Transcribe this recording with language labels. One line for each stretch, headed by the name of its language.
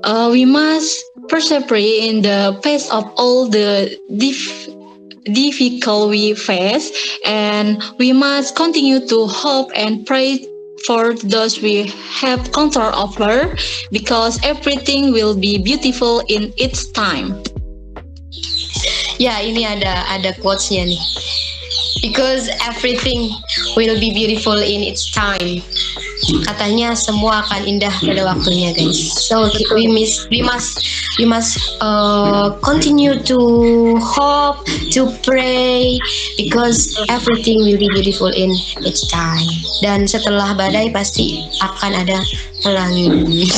English: We must persevere in the face of all the difficult we face, and we must continue to hope and pray for those we have control over, because everything will be beautiful in its time.
Indonesian: Ya, ini ada quotes-nya nih.
English: Because everything will be beautiful in its time.
Indonesian: Katanya semua akan indah pada waktunya, guys.
English: So we must continue to hope, to pray, because everything will be beautiful in its time.
Indonesian: Dan setelah badai pasti akan ada pelangi.